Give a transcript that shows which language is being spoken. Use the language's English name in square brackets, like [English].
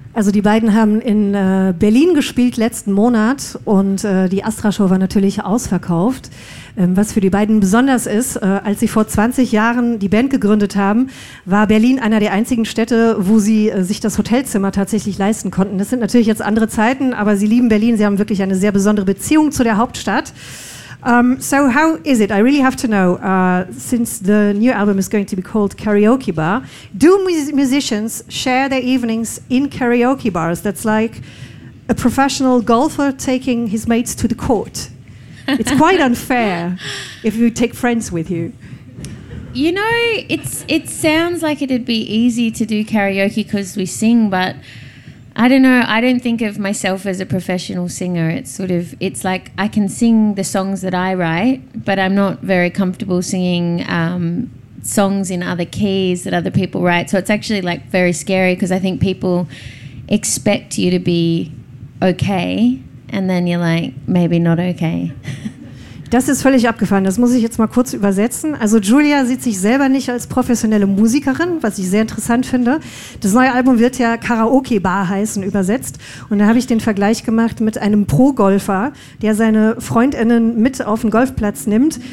[German] Also die beiden haben in Berlin gespielt letzten Monat und die Astra-Show war natürlich ausverkauft. Was für die beiden besonders ist, als sie vor 20 Jahren die Band gegründet haben, war Berlin einer der einzigen Städte, wo sie sich das Hotelzimmer tatsächlich leisten konnten. Das sind natürlich jetzt andere Zeiten, aber sie lieben Berlin. Sie haben wirklich eine sehr besondere Beziehung zu der Hauptstadt. [English] So how is it? I really have to know, since the new album is going to be called Karaoke Bar, do musicians share their evenings in karaoke bars? That's like a professional golfer taking his mates to the court. It's quite unfair if you take friends with you. You know, it sounds like it'd be easy to do karaoke because we sing, but I don't know. I don't think of myself as a professional singer. It's like I can sing the songs that I write, but I'm not very comfortable singing songs in other keys that other people write. So it's actually like very scary because I think people expect you to be okay and then you're like, maybe not okay. [German] Das ist völlig abgefahren. Das muss ich jetzt mal kurz übersetzen. Also Julia sieht sich selber nicht als professionelle Musikerin, was ich sehr interessant finde. Das neue Album wird ja Karaoke Bar heißen, übersetzt. Und da habe ich den Vergleich gemacht mit einem Pro-Golfer, der seine FreundInnen mit auf den Golfplatz nimmt.